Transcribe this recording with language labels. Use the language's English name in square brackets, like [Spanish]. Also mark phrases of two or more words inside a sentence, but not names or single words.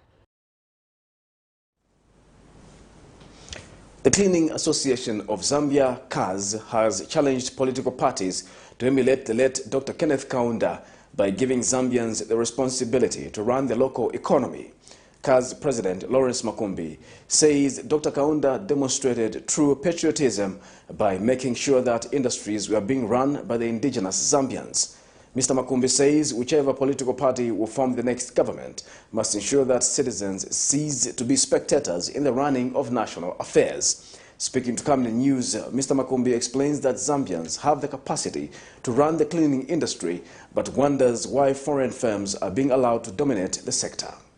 [English] The Cleaning Association of Zambia, CAZ, has challenged political parties to emulate the late Dr. Kenneth Kaunda by giving Zambians the responsibility to run the local economy. CAZ President Lawrence Makumbi says Dr. Kaunda demonstrated true patriotism by making sure that industries were being run by the indigenous Zambians. Mr. Makumbi says whichever political party will form the next government must ensure that citizens cease to be spectators in the running of national affairs. Speaking to Camnet News, Mr. Makumbi explains that Zambians have the capacity to run the cleaning industry, but wonders why foreign firms are being allowed to dominate the sector.